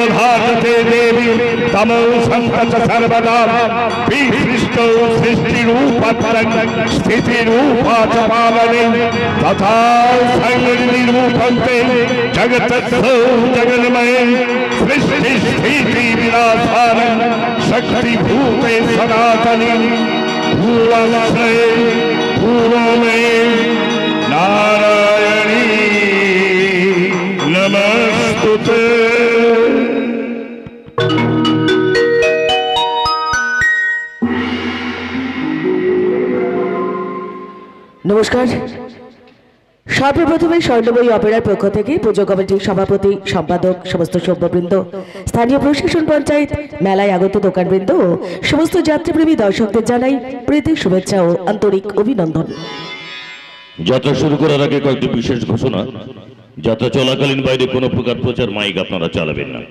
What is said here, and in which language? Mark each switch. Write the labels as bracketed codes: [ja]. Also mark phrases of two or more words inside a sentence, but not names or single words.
[sa] धारते देवी तमो संतत सर्वदा विशिष्टो सृष्टिरूपत्रं स्थितिरूपा च पावने तथा संनिरूपन्ते जगत्सो जगन्मये सृष्टि स्थिति विनाशानं शक्तिभूते सनातनी भूवंशे पूर्वमे नारायणी नमस्तुते। [bn] नमस्कार। সর্বপ্রথমে স্বর্ণময়ী অপেরার পক্ষ থেকে পুজো কমিটির সভাপতি সম্পাদক সমস্ত সভ্যবৃন্দ স্থানীয় প্রশাসন পঞ্চায়েত মেলায় আগত দোকানবৃন্দ ও সমস্ত যাত্রীপ্রেমী দর্শকদের জানাই প্রীতি শুভেচ্ছা ও আন্তরিক অভিনন্দন। যাত্রা শুরু করার আগে কয়েকটি বিশেষ ঘোষণা। যাত্রা চলাকালীন বাইরে কোনো প্রকার প্রচার মাইক আপনারা চালাবেন না।